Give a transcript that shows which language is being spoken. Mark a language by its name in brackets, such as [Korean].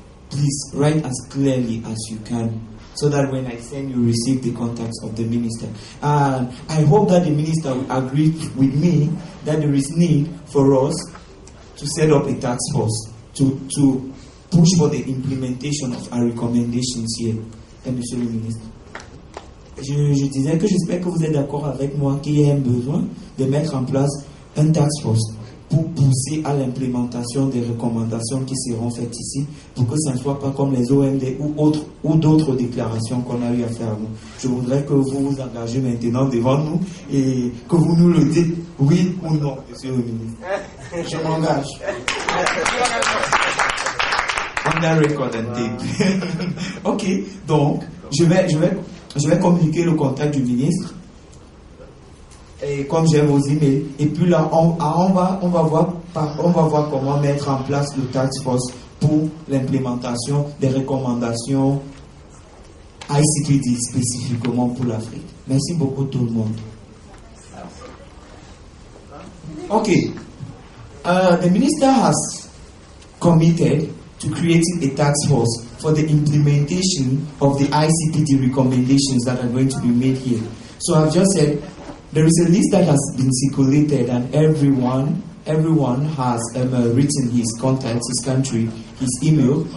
[English] Please write as clearly as you can, so that when I send, you receive the contacts of the minister. And I hope that the minister will agree with me that there is need for us to set up a task force to push for the implementation of our recommendations here. [French] Monsieur le ministre. Je disais que j'espère que vous êtes d'accord avec moi qu'il y a un besoin de mettre en place un task force pour pousser à l'implémentation des recommandations qui seront faites ici, pour que ça ne soit pas comme les OMD ou d'autres déclarations qu'on a eu à faire. Je voudrais que vous vous engagez maintenant devant nous et que vous nous le dites, oui ou non, monsieur le ministre. Je m'engage. [English] On a record and tape. [French] Ok, donc je vais communiquer le contact du ministre. Et comme j'ai vos emails, et puis là, on va voir comment mettre en place le task force pour l'implémentation des recommandations ICPD spécifiquement pour l'Afrique. Merci beaucoup tout le monde. [English] Okay, the minister has committed to creating a task force for the implementation of the ICPD recommendations that are going to be made here. So I've just said, there is a list that has been circulated, and everyone has written his contacts, his country, his email.